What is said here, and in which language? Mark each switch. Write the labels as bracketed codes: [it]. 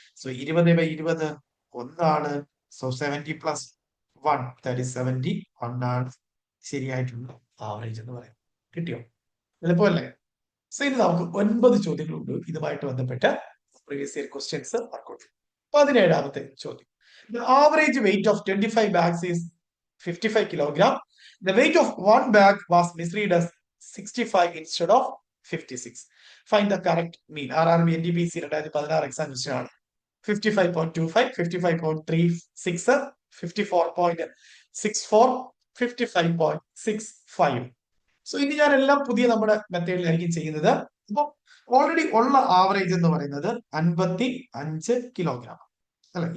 [ml] So 20/20 ഒന്നാണ്. So 70+1 that is 71 ആണ് ശരിയായിട്ടുള്ള ആവറേജ് എന്ന് പറയുന്നത്. കിട്ടിയോ? എളുപ്പമല്ലേ? സോ ഇനി നമുക്ക് 9 ചോദ്യങ്ങളുണ്ട് ഇതുമായിട്ട് ബന്ധപ്പെട്ട് പ്രീവിയസ് ഇയർ ക്വസ്റ്റ്യൻസ് വർക്കൗട്ട്. 17ാമത്തെ ചോദ്യം. [en] The average weight of 25 bags is 55 kilogram. The weight of one bag was misread as 65 instead of 56. Find the correct mean. [ml] RRB NTPC 2016 exam question ആണ്. 55.25, 55.36, 54.64, 55.65. സോ ഇനി ഞാൻ എല്ലാം പുതിയ നമ്മുടെ മെത്തേഡിലായിരിക്കും ചെയ്യുന്നത്. അപ്പൊ ഓൾറെഡി ഉള്ള ആവറേജ് എന്ന് പറയുന്നത് 55 കിലോഗ്രാം അല്ലെ.